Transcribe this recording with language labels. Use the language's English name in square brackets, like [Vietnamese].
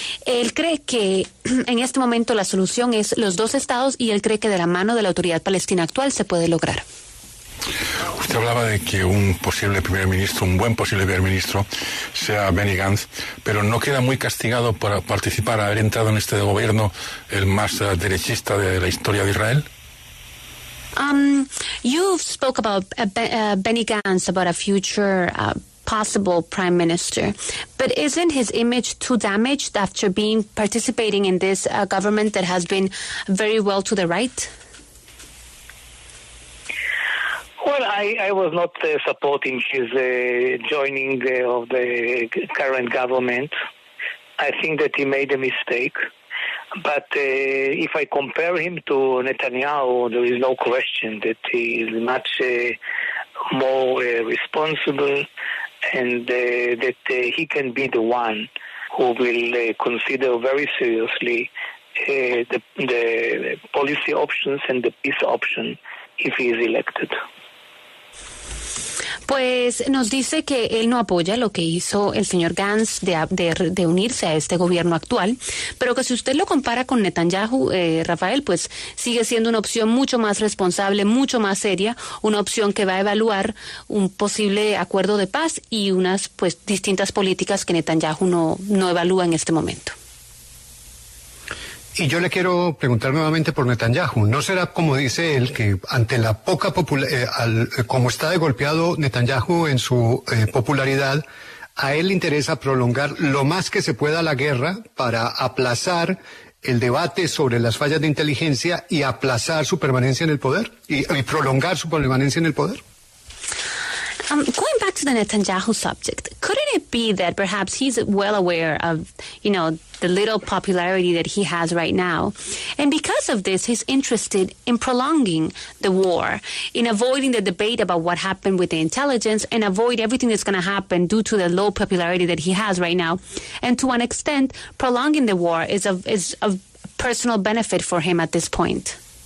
[Spanish] Él cree que en este momento la solución es los dos estados y él cree que de la mano de la autoridad palestina actual se puede lograr. Usted hablaba de que un posible primer ministro, un buen posible primer ministro, sea Benny Gantz, pero ¿no queda muy castigado por participar, haber entrado en este gobierno el más derechista de la historia de Israel? [English] You spoke about Benny Gantz, about a future possible prime minister, but isn't his image too damaged after participating in this government that has been very well to the right? Well, I was not supporting his joining of the current government. I think that he made a mistake. But if I compare him to Netanyahu, there is no question that he is much more responsible and that he can be the one who will consider very seriously the policy options and the peace option if he is elected. [Spanish] Pues nos dice que él no apoya lo que hizo el señor Gantz de unirse a este gobierno actual, pero que si usted lo compara con Netanyahu, Rafael, pues sigue siendo una opción mucho más responsable, mucho más seria, una opción que va a evaluar un posible acuerdo de paz y unas pues distintas políticas que Netanyahu no evalúa en este momento. Y yo le quiero preguntar nuevamente por Netanyahu. ¿No será, como dice él, que ante la poca como está de golpeado Netanyahu en su popularidad, a él le interesa prolongar lo más que se pueda la guerra para aplazar el debate sobre las fallas de inteligencia y aplazar su permanencia en el poder y prolongar su permanencia en el poder? [English] Going back to the Netanyahu subject, couldn't it be that perhaps he's well aware of, the little popularity that he has right now, and because of this, he's interested in prolonging the war, in avoiding the debate about what happened with the intelligence, and avoid everything that's going to happen due to the low popularity that he has right now, and to an extent, prolonging the war is of personal benefit for him at this point?